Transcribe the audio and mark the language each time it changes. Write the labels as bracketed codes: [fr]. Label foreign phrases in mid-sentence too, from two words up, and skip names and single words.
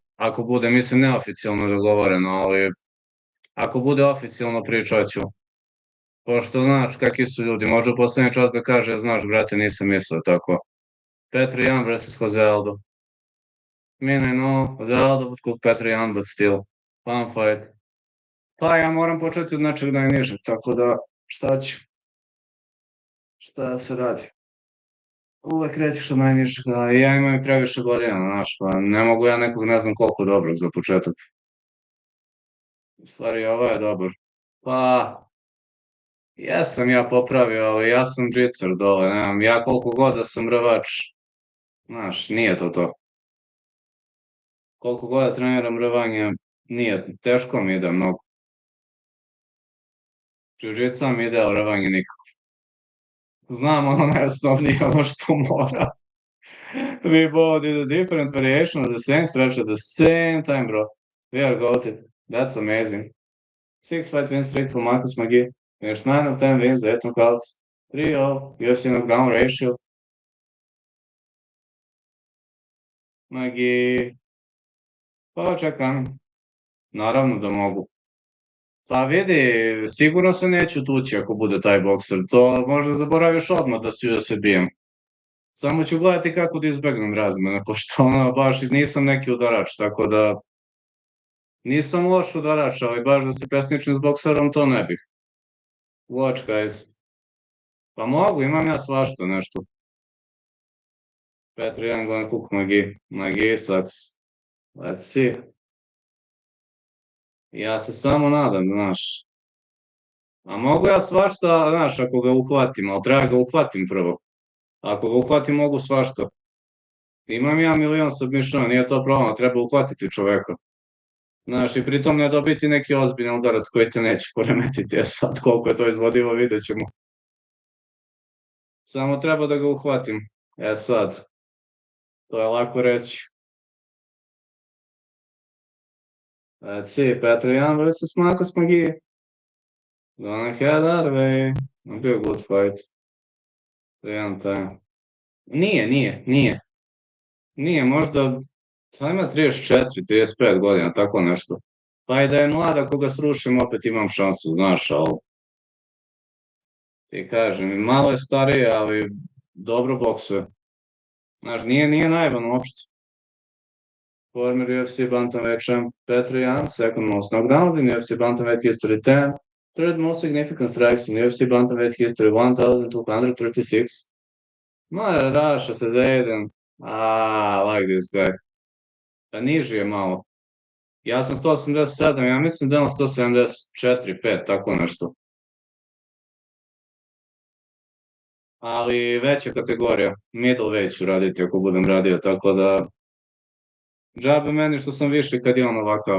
[sr] Ako bude, mislim, neoficijalno dogovoreno, ali ako bude oficijalno pričat ću. Pošto znaš kakvi su ljudi, može u poslednji čas da kaže, znaš, brate, nisam mislio tako. [en] Petr 1 versus Jose Aldo. Mine, no, Jose Aldo, but cook Petr 1, but still. Fun fight. [sr] Pa ja moram početi od nečeg najnižeg, tako da šta ću? Šta da se radi? Uvek rećiš od najnižeg, ali ja imam i previše godina, znaš, pa ne mogu ja nekog ne znam koliko dobrog za početak. U stvari, ovo je dobar. Pa, jesam ja popravio, ali ja sam džicer dole, nemam, ja koliko god da sam rvač, znaš, nije to. Koliko god da treniram rvanje, nije, teško mi ide mnogo. Jiu-jitsu mi ide, ali rvanje nikako. Znam ono najosnovnije, ono što mora. [en] We both did a different variation of the same stretch at the same time, bro. We are goated. That's amazing. 6-5 win streak for Marcus McGee. Finished 9 of 10 wins, 8 knockouts, 3-0, UFC knockdown ratio. McGee. [sr] Pa čekam. Naravno da mogu. Pa vidi, sigurno se neću tući ako bude taj bokser. To možda zaboraviš odmah da se bijem. Samo ću gledati kako da izbegnem razmene, pošto ono, baš nisam neki udarač, tako da nisam loš udarač, ali baš da se pesničim s bokserom, to ne bih. [en] Watch, guys. [sr] Pa mogu, imam ja svašta nešto. [en] Petr 1 gonna cook McGee sucks. Let's see. [sr] Ja se samo nadam, znaš. A mogu ja svašta, znaš, ako ga uhvatim, ali treba ga uhvatim prvo. Ako ga uhvatim, mogu svašta. Imam ja milion submissiona, nije to problem, treba uhvatiti čoveka. Znaš, i pritom ne dobiti neki ozbiljan udarac koji te neće poremetiti, sad koliko je to izvodivo, vidjet ćemo. Samo treba da ga uhvatim. Sad, to je lako reći. [en] Let's see, Petr 1 versus Marcus McGee. Gonna head that way. It'll be a good fight. [sr] Jedan time. Nije, možda sad ima 34, 35 godina, tako nešto. Pa i da je mlad, ako ga srušim, opet imam šansu, znaš, ali ti kažem, malo je stariji, ali dobro boksuje. Znaš, nije naivan uopšte. [en] Former UFC bantamweight champ Petr Yan, second most knockdown in UFC bantamweight history 10, third most significant strikes in UFC bantamweight history 1236. [sr] Raša se zajedem. [en] Like this guy. [sr] Pa niži je malo. Ja sam 187, ja mislim da je on 174, 5, tako nešto. Ali veća kategorija. Middleweight ću raditi ako budem radio, tako da džabe meni što sam više kad je on ovakav.